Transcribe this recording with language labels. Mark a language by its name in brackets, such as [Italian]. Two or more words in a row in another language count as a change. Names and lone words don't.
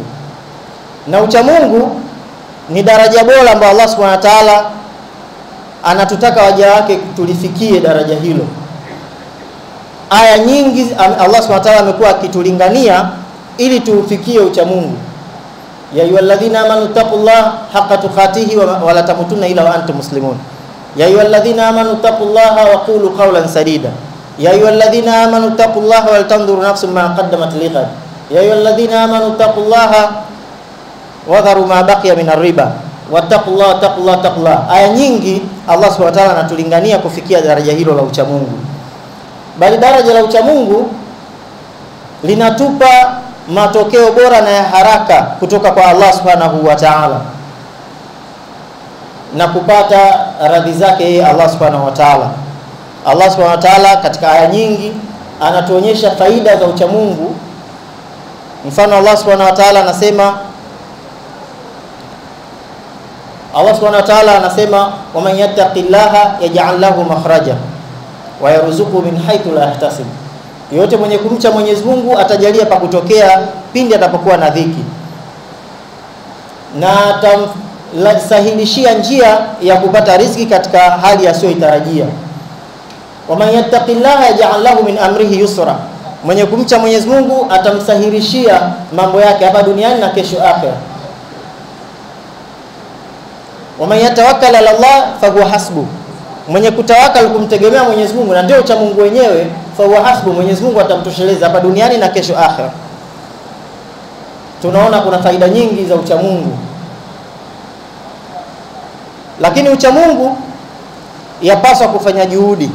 [Swahili] Na uchamungu ni daraja bora ambalo [Arabic] الله سبحانه وتعالى [Swahili] anatutaka waja wake tulifikie daraja hilo. Aya nyingi [Arabic] الله سبحانه وتعالى [Swahili] amekuwa akitulingania ili tufikie uchamungu. [Arabic] يا أيها الذين آمنوا اتقوا الله حق تقاته ولا تموتن إلا وأنتم مسلمون. يا أيها الذين آمنوا اتقوا الله وقولوا قولا سديدا. يا أيها الذين آمنوا اتقوا الله ولتنظر نفس ما قدمت لغد. يا أيها الذين آمنوا اتقوا الله وذروا ما بقي من الربا واتقوا الله اتقوا الله. [Swahili] Aya nyingi [Arabic] الله سبحانه وتعالى [Swahili] anatulingania kufikia daraja hilo la uchamungu. Bali daraja la uchamungu linatupa matokeo bora na ya haraka kutoka kwa [Arabic] الله سبحانه وتعالى, [Swahili] na kupata radhi zake [Arabic] الله سبحانه وتعالى. الله سبحانه وتعالى [Swahili] katika aya nyingi anatuonyesha faida za uchamungu. Mfano [Arabic] الله سبحانه وتعالى [Swahili] anasema, [Arabic] الله سبحانه وتعالى [Swahili] anasema, [Arabic] ومن يتق الله يجعل له مخرجا ويرزقه من حيث لا يحتسب. [Swahili] Yote mwenye kumcha Mwenyezi Mungu atajalia pa kutokea pindi atapokuwa na dhiki, na atamsahilishia njia ya kupata riziki katika hali asiyoitarajia. [Arabic] ومن يتق الله يجعل له من أمره يسرا. [Swahili] Mwenye kumcha Mwenyezi Mungu atamsahilishia mambo yake hapa duniani na kesho akhera. [Arabic] ومن يتوكل على الله فهو حسبه. [Swahili] Mwenye kutawakal kumtegemea Mwenyezi Mungu na ndio cha Mungu wenyewe, [Arabic] فهو حسبه, [Swahili] Mwenyezi Mungu atamtosheleza hapa duniani na kesho akhera. Tunaona kuna faida nyingi za uchamungu. Lakini uchamungu yapaswa kufanya juhudi.